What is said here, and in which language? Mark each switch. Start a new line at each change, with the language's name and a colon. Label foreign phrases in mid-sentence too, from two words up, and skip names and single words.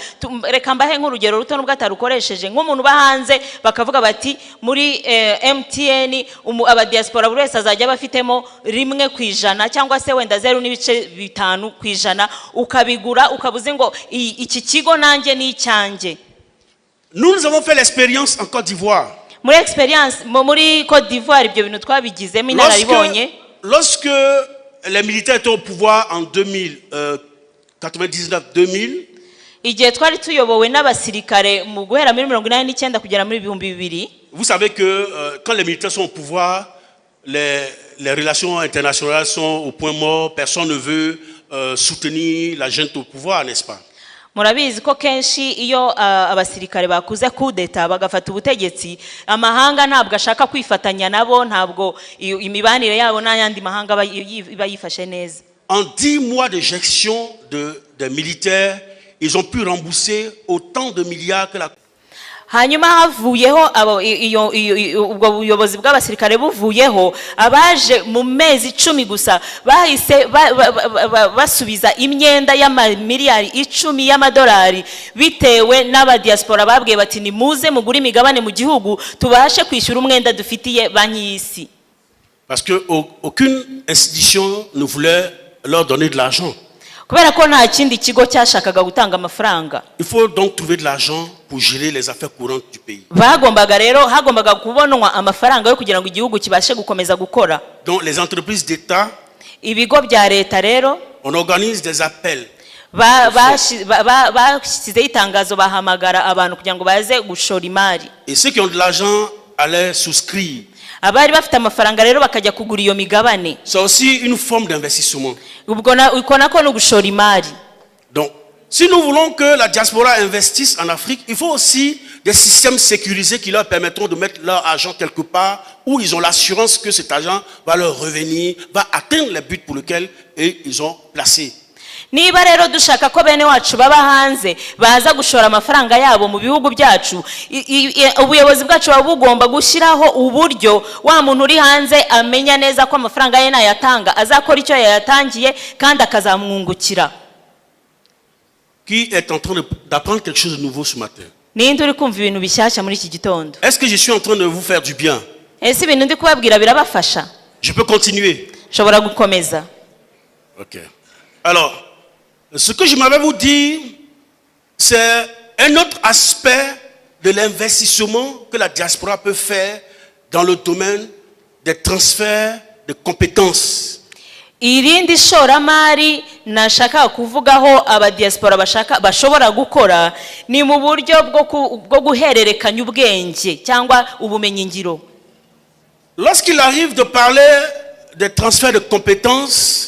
Kinyarwanda: reka mbahe nk'urugero ruto n'ubwo atarukoresheje nk'umuntu uba hanze bakavuga bati muri MTN abadiaspora buri wese azajya bafitemo 1% cyangwa se wenda 0.5% ukabigura ukabuze ngo iki kigo nanjye ni icyanjye.
French: Nous avons fait l'expérience en Côte d'Ivoire.
Kinyarwanda: muri Côte d'Ivoire ibyo bintu twabigizemo inararibonye.
French: Lorsque les militaires étaient au pouvoir en 99-2000,
Kinyarwanda: igihe twari tuyobowe n'abasirikare mu guhera muri 1989 kugera muri 2000.
French: Vous savez que quand les militaires sont au pouvoir, les relations internationales sont au point mort. Personne ne veut soutenir la junte au pouvoir, n'est-ce pas?
Kinyarwanda: murabizi ko kenshi iyo abasirikare bakuze kudeta bagafata ubutegetsi amahanga ntabwo ashaka kwifatanya nabo, ntabwo imibanire yabo n'ayandi mahanga bayifashe neza.
French: En 10 mois de gestion des militaires, ils ont pu rembourser autant de milliards que la...
Kinyarwanda: hanyuma havuyeho ubwo buyobozi bw'abasirikare buvuyeho abaje mu mezi 10 gusa bahise basubiza imyenda y'amamiliyari 10 y'amadolari bitewe n'abadiaspora babwiye bati ni muze mugura imigabane mu gihugu tubashe kwishyura umwenda dufitiye banki y'isi.
French: Parce que aucune institution ne voulait leur donner de l'argent.
Kinyarwanda: kubera ko nta kindi kigo cyashakaga gutanga amafaranga.
French: Il faut donc trouver de l'argent pour gérer les affaires courantes du pays.
Kinyarwanda: hagombaga kubonwa amafaranga yo kugira ngo igihugu kibashe gukomeza gukora.
French: Donc les entreprises d'État,
Kinyarwanda: ibigo bya leta rero,
French: on organise des appels.
Kinyarwanda: bashyizeho itangazo bahamagara abantu kugira ngo baze gushora imari.
French: Et ceux qui ont de l'argent allaient souscrire.
Kinyarwanda: abari bafite amafaranga rero bakajya kugura iyo migabane.
French: C'est aussi une forme d'investissement.
Kinyarwanda: ubwo nako no gushora imari.
French: Donc Si nous voulons que la diaspora investisse en Afrique, il faut aussi des systèmes sécurisés qui leur permettront de mettre leur argent quelque part où ils ont l'assurance que cet argent va leur revenir, va atteindre les buts pour lesquels ils ont placé.
Kinyarwanda: Niba rero dushaka ko bene wacu baba hanze baza gushora amafaranga yabo mu bihugu byacu, ubuyobozi bwacu bugomba gushyiraho uburyo wa muntu uri hanze amenya neza ko amafaranga ye nayatanga azakora icyo yayatangiye kandi akazamwungukira.
French: Qui est en train d'apprendre quelque chose de nouveau ce matin?
Kinyarwanda: Ninde uri kumva ibintu bishyashya muri iki gitondo?
French: Est-ce que je suis en train de vous faire du bien?
Kinyarwanda: Ese ibintu ndi kubabwira birabafasha?
French: Je peux continuer?
Kinyarwanda: Nshobora gukomeza. Ok.
French: Alors, ce que je m'avais vous dire, c'est un autre aspect de l'investissement que la diaspora peut faire dans le domaine des transferts de compétences.
Kinyarwanda: Irindi shoramari nashaka kuvugaho abadiaspora bashobora gukora ni mu buryo bwo guhererekanya ubwenge cyangwa ubumenyi ngiro.
French: Lorsqu'il arrive de parler des transferts de compétences,